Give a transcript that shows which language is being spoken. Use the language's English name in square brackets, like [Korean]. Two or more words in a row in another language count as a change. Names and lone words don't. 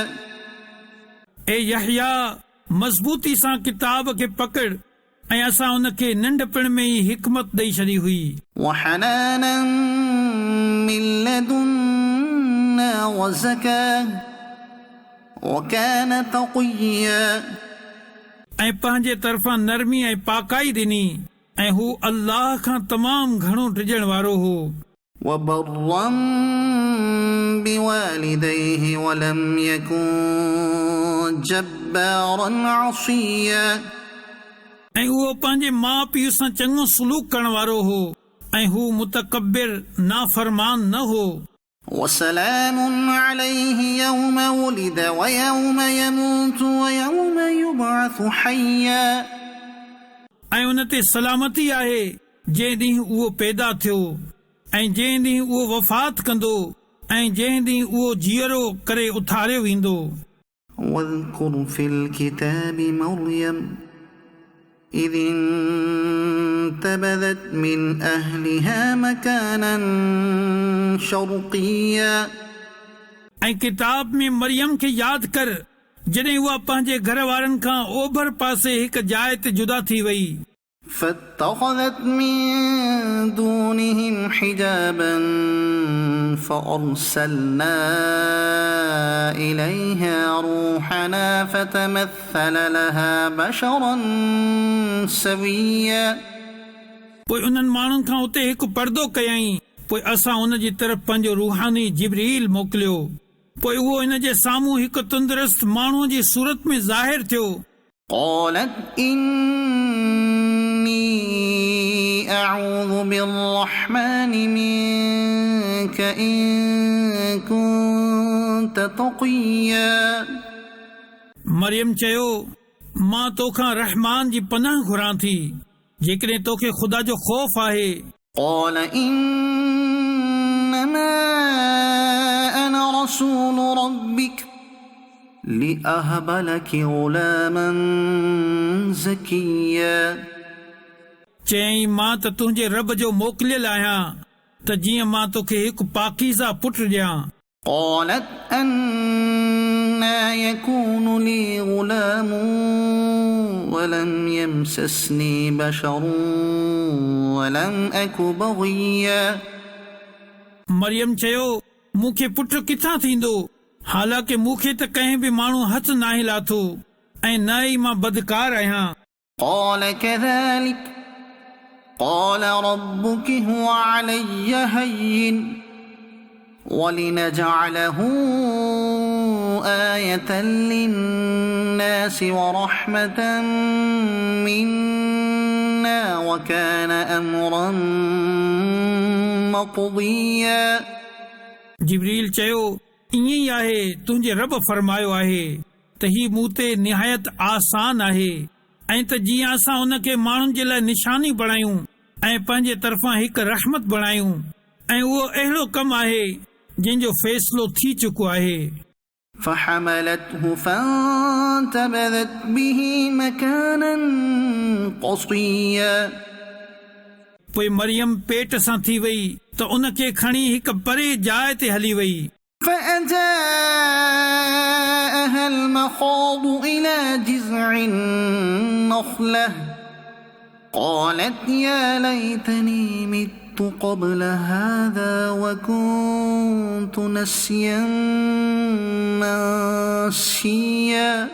[Sindhi] ए यहया, मज़बूती सां किताब खे पकड़ ऐं असां उनखे नंढपण में ई हिकमत ॾेई छॾी हुई। [Arabic] وحنانا من لدنا وزكاة وكان تقيا [Sindhi] ऐं पंहिंजे तरफ़ां नरमी ऐं पाकाई ॾिनी ऐं हू अल्लाह खां तमामु घणो डिॼण वारो हो। [Arabic] وبرا بوالديه ولم يكن جبارا عصيا [Sindhi] ऐं उहो पंहिंजे माउ पीउ सां चङो सलूक करण वारो हो ऐं हू मुतकब्बिर नाफ़रमान न हो। [Arabic] وسلام عليه يوم ولد ويوم يموت ويوم يبعث حيا [Sindhi] ऐं उन ते सलामती आहे जंहिं ॾींहुं उहो पैदा थियो ऐं जंहिं ॾींहुं उहो वफ़ात कंदो ऐं जंहिं ॾींहुं उहो जीअरो करे उथारियो वेंदो। [Arabic] واذكر في الكتاب مريم إذ انتبذت من أهلها مكانا شرقيا [Sindhi] ऐं किताब में मरियम खे यादि कर जॾहिं उहा पंहिंजे घर वारनि खां ओभर पासे हिक जाइ ते जुदा थी वई। [Arabic] فاتخذت من دونهم حجابا فأرسلنا إليها روحنا فتمثل لها بشرا سويا [Sindhi] पोइ उन्हनि माण्हुनि खां उते हिकु पर्दो कयई। पोइ असां उन जी तरफ़ पंहिंजो रूहानी जिब्रील मोकिलियो। पोइ उहो इन जे साम्हूं हिकु तंदुरुस्त माण्हूअ जी सूरत में ज़ाहिर थियो। [Arabic] قالت إني أعوذ بالرحمن منك إن كنت تقيا [Sindhi] मरियम चयो, मां तोखां रहमान जी पनाह घुरां थी जेकॾहिं तोखे ख़ुदा जो ख़ौफ़ आहे। [Arabic] قال إنما أنا رسول ربك لأهب لك غلاما زكيا [Sindhi] चयई, मां त तुंहिंजे रब जो मोकिलियल आहियां त जीअं मां तोखे हिकु पाकीज़ा पुटु ॾियां। [Arabic] قالت أنى يكون لي غلام ولم يمسسني بشر ولم أك بغيا [Sindhi] मरियम चयो, मूंखे पुटु किथां थींदो, हालांकि मूंखे त कंहिं बि माण्हू हथ नाहे लाथो ऐं न ई मां बदकार आहियां। [Arabic] قال كذلك قال ربك هو علي هين ولنجعله آية للناس ورحمة منا وكان أمرا مقضيا [Sindhi] जिब्रील चयो ईअं ई आहे तुंहिंजे रब फरमायो आहे त ही मूं ते निहायत आसान आहे ऐं त जीअं असां उन खे माण्हुनि जे लाइ निशानी बणायूं ऐं पंहिंजे तरफ़ां हिकु रहमत बणायूं ऐं उहो अहिड़ो कमु आहे जंहिंजो फ़ैसिलो थी चुको आहे [Arabic] فحملته فانتبذت به مكانا قصيا [Sindhi] पोइ मरियम पेट सां थी वई त उन खे खणी हिकु परे जाइ ते हली वई [Arabic] فأجاءها المخاض إلى جذع النخلة قالت يا ليتني مت قبل هذا وكنت نسيا منسيا